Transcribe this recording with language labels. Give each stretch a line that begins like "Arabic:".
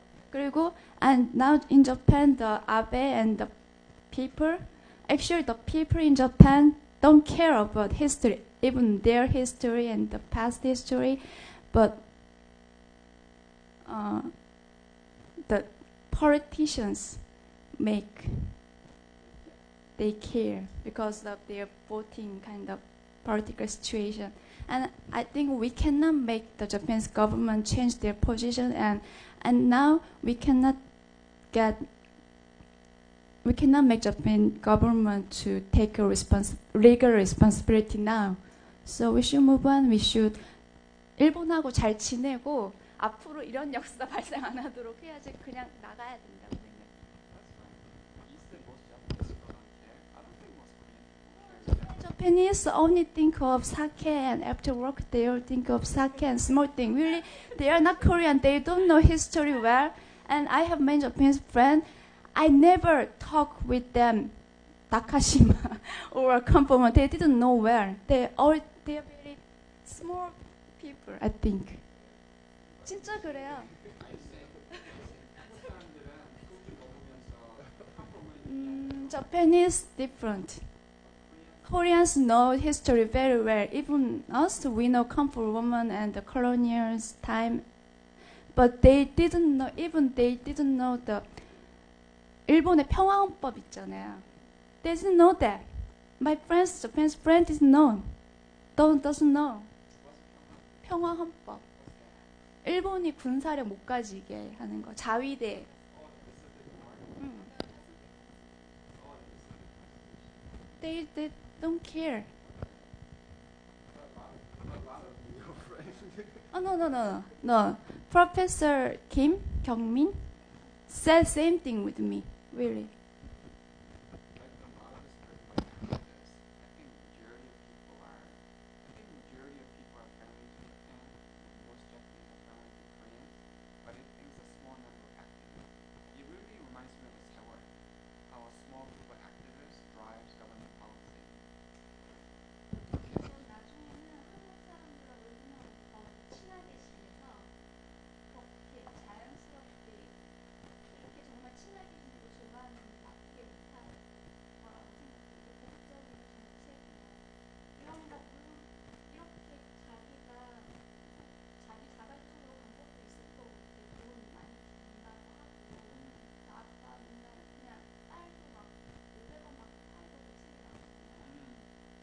Korean: 그리고
English: and now in Japan, the Abe and the people, actually the people in Japan don't care about history, even their history and the past history, but the politicians they care because of their voting kind of political situation. And I think we cannot make the Japanese government change their position, and now we cannot make Japan government to take a legal responsibility now. So we should move on. We should
Korean: 일본하고 잘 지내고 앞으로 이런 역사 발생 안 하도록 해야지. 그냥 나가야 된다고 생각해요.
English: You said most Japanese people don't care. I don't think most Korean people care. Japanese only think of sake, and after work they all think of sake and small thing. Really, they are not Korean. They don't know history well. And I have many Japanese friends. I never talk with them, Takashima or Kampomo. They didn't know where. They are very small people, I think.
Korean: 진짜 그래요.
English: Japan is different. Koreans know history very well. Even us, we know comfort woman and the colonials time, but they didn't know. Even they didn't know the
Korean: 일본의 평화헌법 있잖아요.
English: They didn't know that. My friends, Japanese friend, didn't know. Doesn't know. 평화헌법.
Korean: 일본이 군사력 못 가지게 하는 거. 자위대.
English: They don't care. Oh, no. Professor Kim Kyung-min said same thing with me, really. Like a lot of this person like this. I think majority of people are friendly to Japan. Most Japanese are friendly to Koreans, but it's a small number of activists. It really reminds me of the Seoul, how a small group of activists drives government policy.
Korean: 전 나중에는 한국 사람들하고 일본하고 더 친하게 지내서 그렇게 자연스럽게 이렇게 정말 친하게 지내고 좋아하는 나쁘게 못할 거라고 생각해요. 이게 법적인 정책이나 이런 거 물론 이렇게 자기가 자기 자발적으로 간 것도 있을 거고 이렇게 돈 많이 준다고 하고 나 아까 맨날 그냥 딸도 막 500원 받고 팔고 그 책이 나왔잖아요.